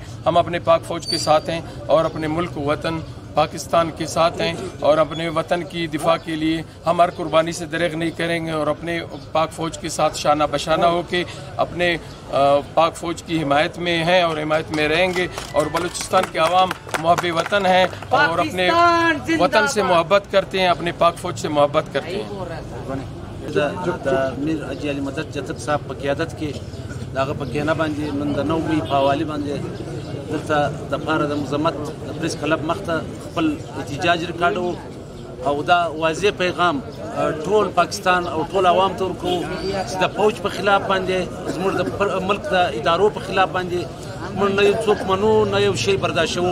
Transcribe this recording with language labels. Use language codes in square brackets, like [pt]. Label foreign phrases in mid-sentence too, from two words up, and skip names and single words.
[ur] ہم اپنے پاک فوج کے ساتھ ہیں اور اپنے ملک وطن پاکستان کے ساتھ ہیں، اور اپنے وطن کی دفاع کے لیے ہم ہر قربانی سے دریغ نہیں کریں گے، اور اپنے پاک فوج کے ساتھ شانہ بشانہ ہو کے اپنے پاک فوج کی حمایت میں ہیں اور حمایت میں رہیں گے۔ اور بلوچستان کے عوام محب وطن ہیں اور اپنے وطن سے محبت کرتے ہیں، اپنے پاک فوج سے محبت کرتے ہیں۔ [ps] میر حاجی علی مدد جتک صاحب په قیادت کې دغه په کېنه باندې نن د 9 مئی په حوالې باندې دلته د پاره د مذمت د پریس کلب مخته خپل احتجاج ریکارډ او دا واضح پیغام ټول پاکستان او ټول عوام ته ورکوو چې د فوج په خلاف باندې زموږ د ملک د ادارو په خلاف باندې موږ نه یو څوک منو، نه یو شی برداشتوو۔